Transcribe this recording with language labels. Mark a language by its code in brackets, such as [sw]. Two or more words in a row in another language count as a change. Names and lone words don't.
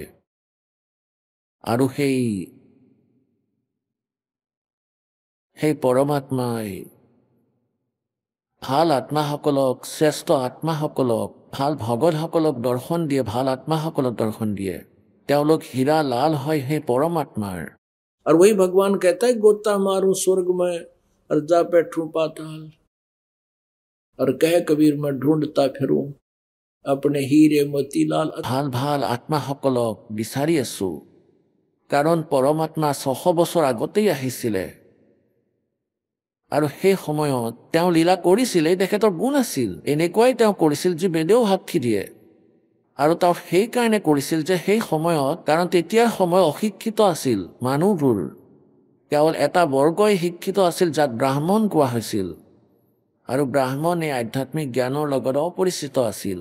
[as] আৰু সেই পৰমাত্মাই ভাল আত্মাসকলক, শ্ৰেষ্ঠ আত্মাসকলক, ভাল ভগতসকলক দৰ্শন দিয়ে, ভাল আত্মাসকলক দৰ্শন দিয়ে। তেওঁলোক হীৰা লাল হয় সেই পৰমাত্মাৰ। [hi] और वही भगवान कहता है गोता मारूं स्वर्ग में और जा बैठूं पाताल, और कह कबीर मैं ढूंढता फिरूं अपने हीरे मोती लाल। [as] ভাল ভাল আত্মাসকলক বিচাৰি আছো, কাৰণ পৰমাত্মা 600 বছৰ আগতেই আহিছিলে আৰু সেই সময়ত তেওঁ লীলা কৰিছিলে, তেখেতৰ গুণ আছিল, এনেকুৱাই তেওঁ কৰিছিল যি বেদেও সাক্ষী দিয়ে। আৰু তেওঁ সেইকাৰণে কৰিছিল যে সেই সময়ত, কাৰণ তেতিয়াৰ সময় অশিক্ষিত আছিল, মানুহবোৰ কেৱল এটা বৰ্গই শিক্ষিত আছিল যাক ব্ৰাহ্মণ কোৱা হৈছিল, আৰু ব্ৰাহ্মণ এই আধ্যাত্মিক জ্ঞানৰ লগত অপৰিচিত আছিল।